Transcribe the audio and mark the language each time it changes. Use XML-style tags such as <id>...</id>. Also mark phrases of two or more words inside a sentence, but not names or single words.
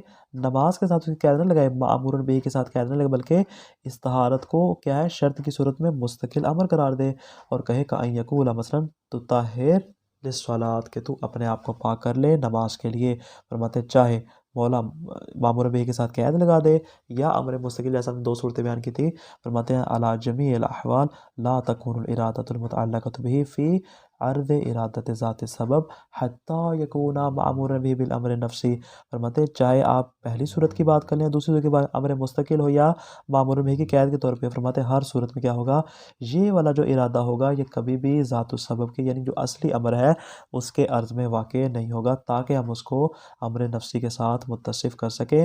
<ur>نماز کے ساتھ اس کی قید نہ لگائے، مامور بھی کے ساتھ قید نہ لگائے بلکہ اس طہارت کو کیا ہے؟ شرط کی صورت میں مستقل امر قرار دے اور کہے کہ</ur> <ar>ان یقول مثلا تطہر للصلاۃ،</ar> <ur>کہ تو اپنے آپ کو پاک کر لے نماز کے لیے۔ فرماتے چاہے مولا مامور بھی کے ساتھ قید لگا دے یا امر مستقل، جیسا ہم نے دو صورتیں بیان کی تھی۔ فرماتے ہیں</ur> <ar>علی جمیع الاحوال لا تکون الارادۃ المتعلقۃ به فی عرض ارادت ذات سبب حتی یکون معمورا به بالامر نفسی۔</ar> <ur>فرماتے ہیں چاہے آپ پہلی صورت کی بات کر لیں دوسری صورت کی بات امر مستقل ہو یا معمور به کی قید کے طور پہ، فرماتے ہیں ہر صورت میں کیا ہوگا؟ یہ والا جو ارادہ ہوگا یہ کبھی بھی</ur> <ar>ذات السبب</ar> <ur>کے، یعنی جو اصلی امر ہے اس کے عرض میں واقع نہیں ہوگا تاکہ ہم اس کو امر نفسی کے ساتھ متصف کر سکیں۔</ur>